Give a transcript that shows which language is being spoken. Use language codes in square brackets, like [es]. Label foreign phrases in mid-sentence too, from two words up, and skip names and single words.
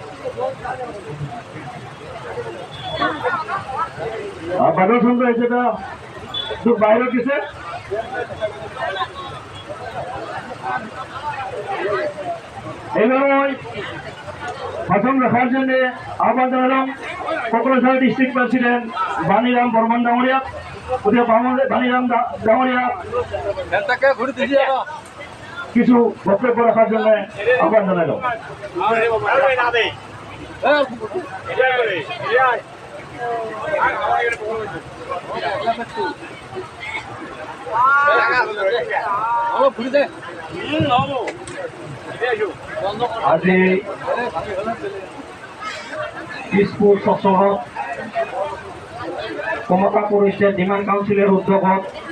[bn] বাদল চন্দ্র সেটা বাইরে গেছে এইভাবে ভাষণ রাখার জন্য আহ্বান জানালাম কোকরাঝাড় [en] district president [bn] বাণীরাম বর্মন ডাঙরিয়া বাণীরাম ডাঙরিয়া কিছু বক্তব্য রাখার জন্য আহ্বান জানালাম। [as] আজি দিছপুৰ চহৰত কমতাপুৰ ষ্টেট ডিমাণ্ড কাউন্সিলৰ উদ্যোগত